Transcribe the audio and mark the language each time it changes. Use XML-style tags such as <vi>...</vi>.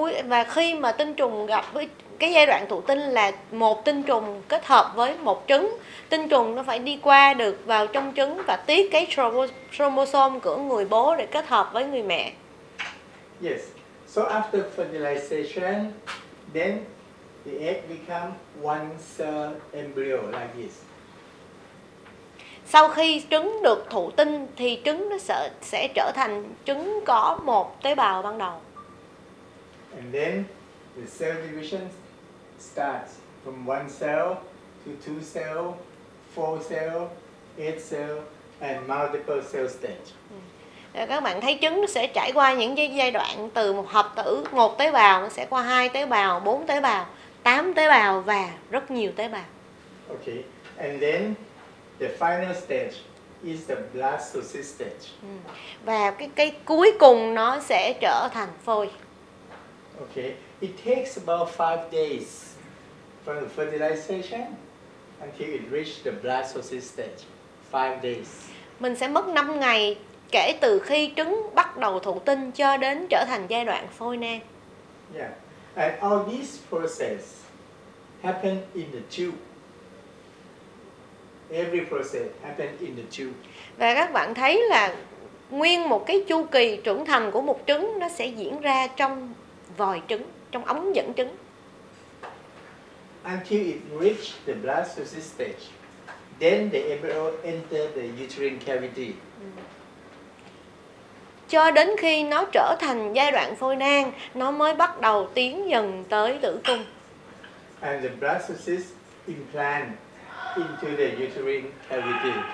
<vi>Và khi mà tinh trùng gặp với cái giai đoạn thụ tinh là một tinh trùng kết hợp với một trứng, tinh trùng nó phải đi qua được vào trong trứng và tiết cái chromosome của người bố để kết hợp với người mẹ.</vi> <en>Yes. So after fertilization, then the egg become one cell embryo like this.</en> <vi>Sau khi trứng được thụ tinh thì trứng nó sẽ trở thành trứng có một tế bào ban đầu.</vi> <en>And then the cell division starts from one cell to two cell, four cell, eight cell, and multiple cell stage.</en> <vi>Các bạn thấy trứng nó sẽ trải qua những cái giai đoạn từ một hợp tử, một tế bào, nó sẽ qua 2 tế bào, 4 tế bào, 8 tế bào và rất nhiều tế bào.</vi> <en>Okay, and then the final stage is the blastocyst stage.</en> <vi>Và cái cuối cùng nó sẽ trở thành phôi.</vi> <en>Okay, it takes about 5 days from the fertilization until it reaches the blastocyst stage. 5 days.</en> <vi>Mình sẽ mất 5 ngày kể từ khi trứng bắt đầu thụ tinh cho đến trở thành giai đoạn phôi nang.</vi> <en>Yeah, and all this process happen in the tube. Every process happen in the tube.</en> <vi>Và các bạn thấy là nguyên một cái chu kỳ trưởng thành của một trứng nó sẽ diễn ra trong vòi trứng, trong ống dẫn trứng.</vi> <en>Until it reach the blastocyst stage, then the embryo enter the uterine cavity.</en> <vi>Cho đến khi nó trở thành giai đoạn phôi nang, nó mới bắt đầu tiến dần tới tử cung.</vi> <en>And the blastocyst implant into the uterine cavity.</en>